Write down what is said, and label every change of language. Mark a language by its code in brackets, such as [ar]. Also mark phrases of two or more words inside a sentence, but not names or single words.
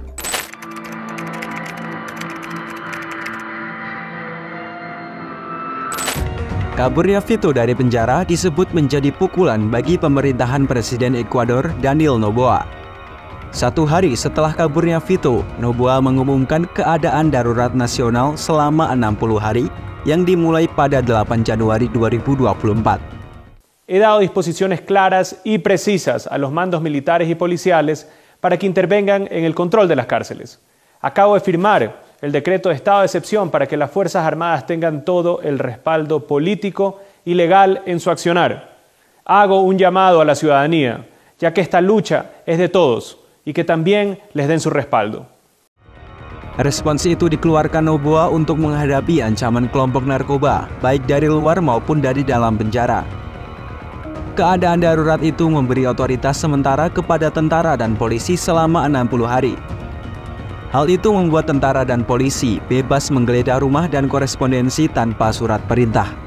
[id] Kaburnya Vito dari penjara disebut menjadi pukulan bagi pemerintahan Presiden Ekuador Daniel Noboa. 1 hari setelah kaburnya Vito, Noboa mengumumkan keadaan darurat nasional selama 60 hari yang dimulai pada 8 Januari 2024. [es] He dado disposiciones claras y precisas a los mandos militares y policiales para que intervengan en el control de las cárceles. Acabo de firmar el decreto de estado de excepción para que las Fuerzas Armadas tengan todo el respaldo político y legal en su accionar. Hago un llamado a la ciudadanía, ya que esta lucha es de todos y que también les den su respaldo. [id] Respons itu dikeluarkan Noboa untuk menghadapi ancaman kelompok narkoba, baik dari luar maupun dari dalam penjara. Keadaan darurat itu memberi otoritas sementara kepada tentara dan polisi selama 60 hari. Hal itu membuat tentara dan polisi bebas menggeledah rumah dan korespondensi tanpa surat perintah.